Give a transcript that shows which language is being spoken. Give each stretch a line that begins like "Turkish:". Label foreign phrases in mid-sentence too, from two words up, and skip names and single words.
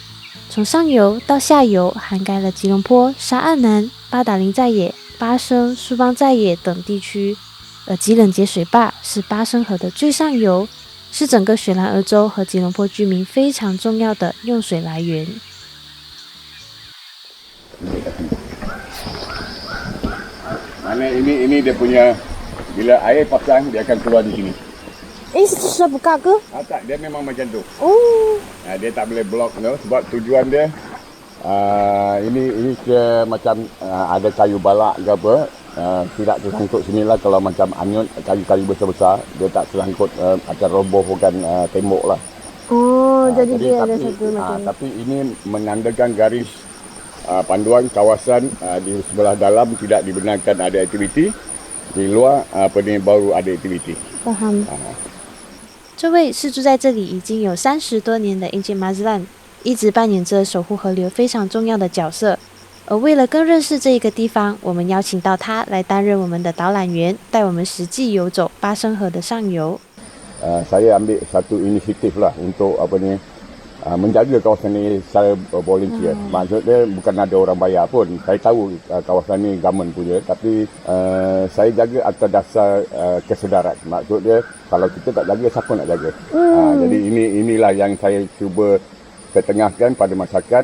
Chinese: 从上游到下游，涵盖了吉隆坡、沙岸南、巴达林在野、巴生、苏邦在野等地区。而吉冷节水坝是巴生河的最上游，是整个雪兰莪州和吉隆坡居民非常重要的用水来源。
Malay: Mana ini dia punya bila air pasang dia akan keluar di sini. Sudah buka ke? Tak, dia memang macam tu. Oh. Dia tak boleh blok tu sebab tujuan dia ini dia macam ada kayu balak ke apa, tidak tersangkut sinilah. Kalau macam anyut kayu-kayu besar-besar dia tak tersangkut, akan robohkan tembok lah. Oh, jadi dia ada tapi, satu macam ni. Tapi ini menandakan garis panduan kawasan di sebelah dalam tidak dibenarkan ada aktiviti, di luar baru ada aktiviti. Faham.
Chinese: 这位是住在这里已经有30多年的 Encik Mazlan，一直扮演着守护河流非常重要的角色。而为了更认识这一个地方，我们邀请到他来担任我们的导览员，带我们实际游走巴生河的上游。
Malay: Saya ambil satu inisiatif lah untuk menjaga kawasan ini secara volunteer. Maksudnya bukan ada orang bayar pun. Saya tahu kawasan ini government punya, tapi saya jaga atas dasar kesedaran. Maksudnya kalau kita tak jaga, siapa nak jaga? Jadi inilah yang saya cuba ketengahkan pada masyarakat.